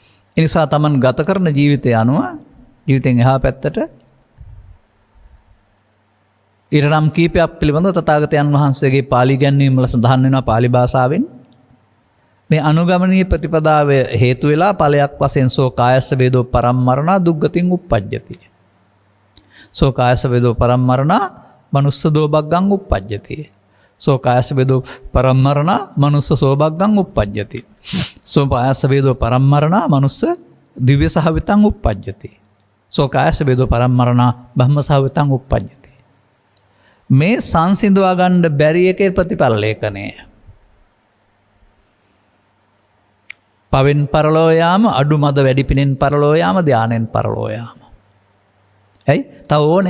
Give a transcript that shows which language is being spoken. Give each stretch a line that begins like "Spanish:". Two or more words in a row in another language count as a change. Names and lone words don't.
Sinhala: එනිසා තමන් ගත කරන ජීවිතය අනුව ජීවිතෙන් එහා පැත්තට ඉරණම් කීපයක් පිළිබඳව තථාගතයන් වහන්සේගේ පාළි ගැන්වීම වල සඳහන් වෙනවා පාළි භාෂාවෙන්. මේ අනුගමනීය ප්‍රතිපදාව හේතු වෙලා ඵලයක් වශයෙන්
Pali: සෝ කායස්ස වේදෝ පරම්මරණා දුක්ගතින් උප්පජ්ජති. සෝ කායස්ස වේදෝ පරම්මරණා මනුස්ස දෝබග්ගං උප්පජ්ජති. සෝ කායස්ස වේදෝ පරම්මරණා මනුස්ස සෝබග්ගං උප්පජ්ජති. සෝ කායස්ස වේදෝ පරම්මරණා මනුස්ස දිව්‍ය සහවිතං උප්පජ්ජති. සෝ කායස්ස වේදෝ පරම්මරණා බ්‍රහ්ම සහවිතං උප්පජ්ජති.
Sinhala: මේ සංසිඳවා ගන්න බැරි එකේ ප්‍රතිඵල ලේඛනය. පවෙන් පරලෝ යාම, අඩු මද වැඩි පිනෙන් පරලෝ යාම, ධානයෙන් පරලෝ යාම. ඇයි? තව ඕනේ.